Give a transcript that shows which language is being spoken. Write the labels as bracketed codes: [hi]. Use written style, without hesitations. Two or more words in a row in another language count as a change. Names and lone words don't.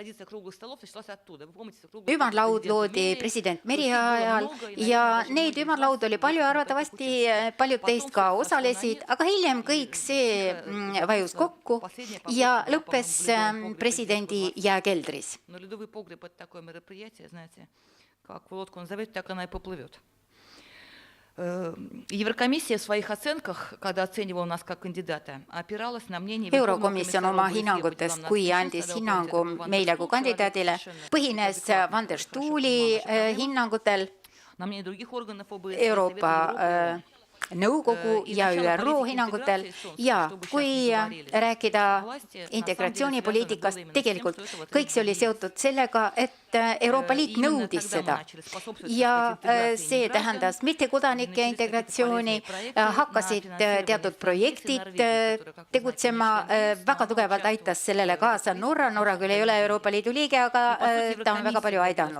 [et] Ümarlaud loodi president Meri ajal ja neid ümarlaud oli palju, arvatavasti paljud teist ka osalesid, aga hiljem kõik see vajus kokku ja lõppes presidendi jääkeldris. [ru] Как в лодку назовете, так она и поплывет. Еврокомиссия в своих оценках, когда оценивала нас как кандидата, опиралась на мнение... [et] Eurokomisjon oma hinnangutes, kui andis hinnangu meile kui kandidaadile, põhines Van der Stuhli hinnangutel [ru] на мнение других органов ОБСЕ, [et] Euroopa Nõukogu ja ÜRO hinnangutel ja kui rääkida integratsioonipoliitikast, tegelikult kõik see oli seotud sellega, et Euroopa Liit nõudis seda ja see tähendas mittekodanike integratsiooni, hakkasid teatud projektid tegutsema, väga tugevalt aitas sellele kaasa Norra küll ei ole Euroopa Liidu liige, aga ta on väga palju aidanud.